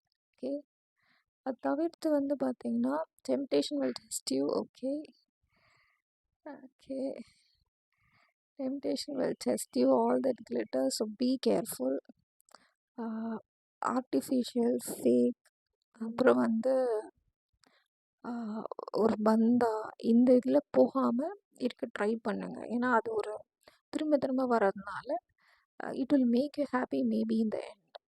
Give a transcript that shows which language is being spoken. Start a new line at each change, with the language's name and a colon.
Tamil: Okay, அது தவிர்த்து வந்து பார்த்திங்கன்னா
English: Temptation will test you. Okay, temptation will test you, all that glitters, so be careful.
Tamil: Artificial, fake, அப்புறம் வந்து ஒரு பந்தா, இந்த இதில் போகாமல் இருக்க ட்ரை பண்ணுங்கள். ஏன்னா அது ஒரு திரும்ப திரும்ப வர்றதுனால
English: It will make you happy maybe in the end.